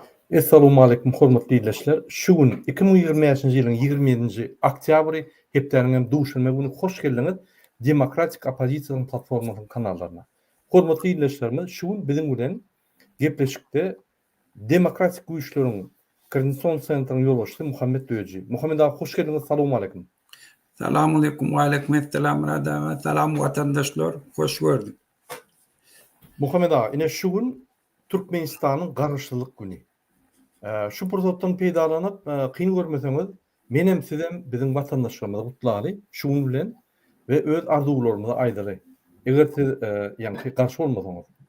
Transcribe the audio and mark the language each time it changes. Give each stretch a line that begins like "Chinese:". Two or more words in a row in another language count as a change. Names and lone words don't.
Arabic: السلام عليكم
Turkmen: hormatly dinleyijiler. Şu gün 2025-nji ýylyň 27-nji oktýabry hepdeniň duşanma güni hoş geldiňiz Demokratik Opozisiýanyň platformasynyň kanallarına. Hormatly dinleyijilerimiz, şu gün biziň bilen gepleşikde Demokratik güýçleriň Koordinasiýon Sentrynyň ýolbaşçysy Muhammed Döji. Muhammed aga hoş geldiňiz.
Arabic: السلام عليكم. سلام عليكم وعليكم السلام radama.
Turkish: Selam vatandaşlar. Hoş gördük.
Turkmen: Muhammed aga, ine şu gün Türkmenistanyň garşylyk güni. Şu pursatdan peýdalanyp, kyn görmeseňiz, menem sizem biziň watandaşlarymyza gutlary şu gün bilen we öz arzuwlarymyzy aýdary. Eger siz ýani garşy bolmasaňyz.